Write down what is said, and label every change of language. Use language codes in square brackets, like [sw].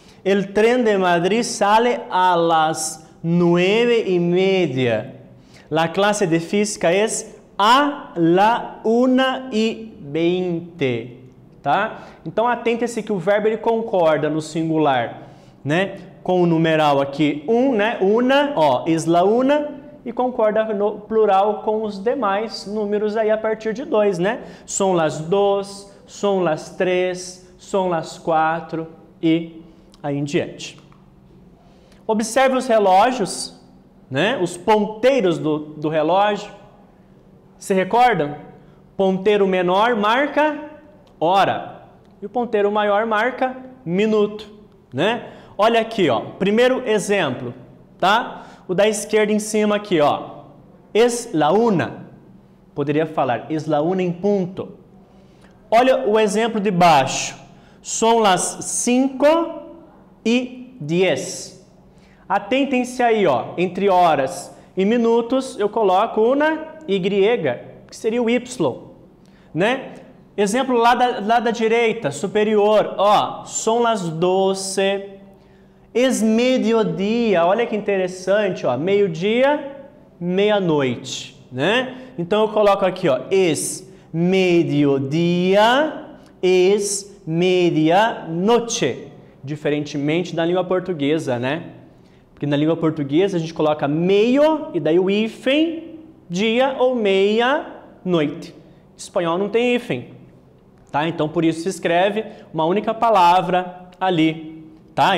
[es] El tren de Madrid sale a las 9:30. La clase de física es a la 1:20, tá? [pt] Então, atente-se que o verbo ele concorda no singular, né? Com o numeral aqui, né? [es] Una, [pt] ó, [es] es la una, [pt] e concorda no plural com os demais números aí a partir de 2, né? [es] Son las 2, son las 3, son las 4 [pt] e aí em diante. Observe os relógios, né? Os ponteiros do relógio. Se recordam? Ponteiro menor marca hora e o ponteiro maior marca minuto, né? Olha aqui, ó. Primeiro exemplo, tá? O da esquerda em cima aqui, ó. [es] Es la una. [pt] Poderia falar [es] es la una [pt] em punto. Olha o exemplo de baixo. [es] Son las 5:10. [pt] Atentem-se aí, ó. Entre horas e minutos, eu coloco uma Y, que seria o Y, né? Exemplo lá da direita, superior, ó. [es] Son las 12. Es meio-dia, [pt] olha que interessante, ó. Meio-dia, meia-noite, né? Então eu coloco aqui, ó. Es [es] mediodía, es medianoche. [pt] Diferentemente da língua portuguesa, né? Porque na língua portuguesa a gente coloca meio e daí o hífen, dia ou meia-noite. Em espanhol não tem hífen, tá? Então por isso se escreve uma única palavra ali, tá?